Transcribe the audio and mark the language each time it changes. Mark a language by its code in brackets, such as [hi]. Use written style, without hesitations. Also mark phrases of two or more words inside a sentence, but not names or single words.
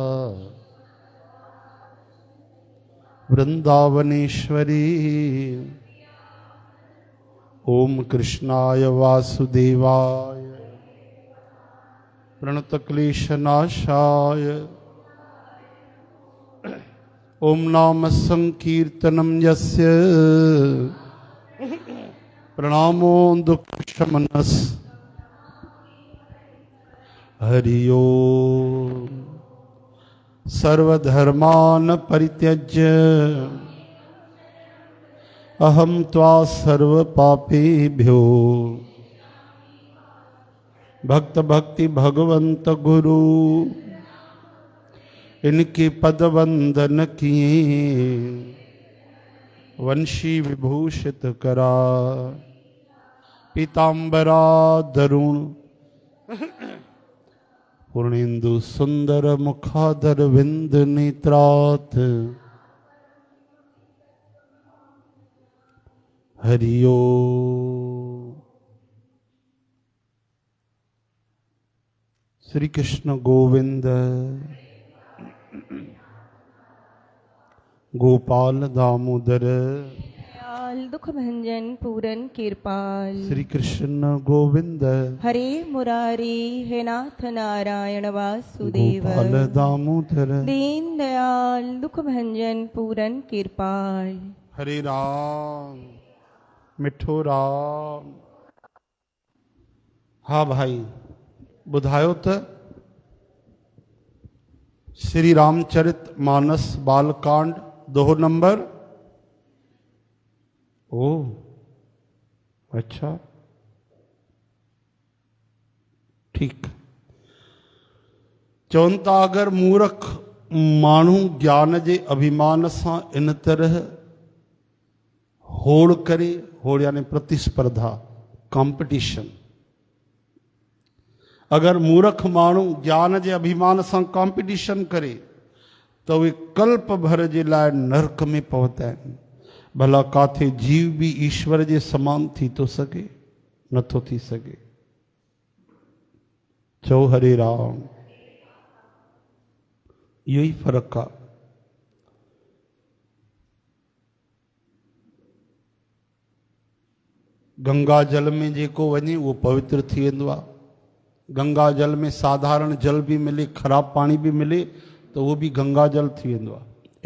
[sa] वृंदावनेश्वरी ओम कृष्णाय वासुदेवाय प्रणतक्लेशनाशाय ओम नाम संकीर्तनम यस्य प्रणामो दुःखशमनस् हरि ओम। सर्वधर्मान् परित्यज्य अहम त्वा सर्वपापेभ्यो भक्त भक्ति भगवंत गुरु [hi] इनके पद वंदन किए [sa] वंशी विभूषित करा पीतांबरा दरुण पूर्णेन्दु सुंदर मुखाधर विंद नेत्रात हरि ओम। श्री कृष्ण गोविंद गोपाल दामोदर [hi] दुख भंजन पूरन कृपाल [sa] श्री कृष्ण गोविंद हरे मुरारी हे नाथ नारायण वासुदेव गोपाल दामोदर [hi] दीन दयाल दुख भंजन पूरन कृपाल [sd] हरे राम मिठो राम। हाँ भाई बुधायो त श्री रामचरित मानस बालकांड 2 नंबर। [hi] ओ अच्छा ठीक। [sd] चवनि था अगरि मूर्ख माण्हू ज्ञान जे अभिमान सां इन तरह होड़ करे, होड़ यानी प्रतिस्पर्धा, कॉम्पिटिशन, अगर मूर्ख माण्हू ज्ञान जे अभिमान सां कॉम्पिटिशन करे [hi] तो वे [sd] कल्प भर जे लाइ नरक में पहुता आहिनि। भला काथे जीव भी ईश्वर जे समान थी तो सके? नथो थी सके। चओ हरे राम। इहो ई फ़र्क़ु आहे। गंगा जल में जेको वञे उहो पवित्र थी वेंदो आहे। [hi] गंगा जल में साधारण जल भी मिले, ख़राब पानी भी मिले तो वो भी गंगा जल [sd] थी वेंदो आहे।